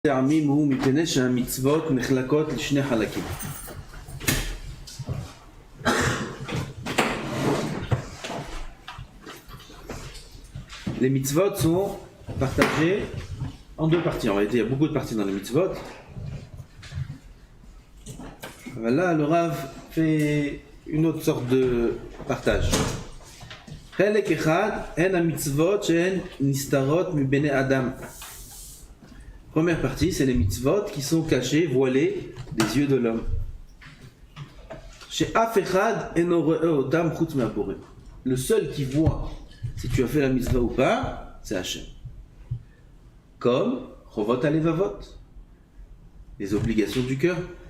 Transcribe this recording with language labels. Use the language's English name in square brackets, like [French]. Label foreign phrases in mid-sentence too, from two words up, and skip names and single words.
[Hebrew] טעמים הוא מפני שהמצוות נחלקות לשני חלקים. [French] Les mitzvot sont partagés en deux parties. En réalité, il y a beaucoup de parties dans les mitzvot. Là, le Rav fait une autre sorte de partage. [Hebrew] חלק אחד הן המצוות שהן נסתרות מבני אדם. [French] Première partie, c'est les mitzvot qui sont cachés, voilés des yeux de l'homme. Le seul qui voit si tu as fait la mitzvah ou pas, c'est Hachem. Comme Chovot Alevavot, les obligations du cœur.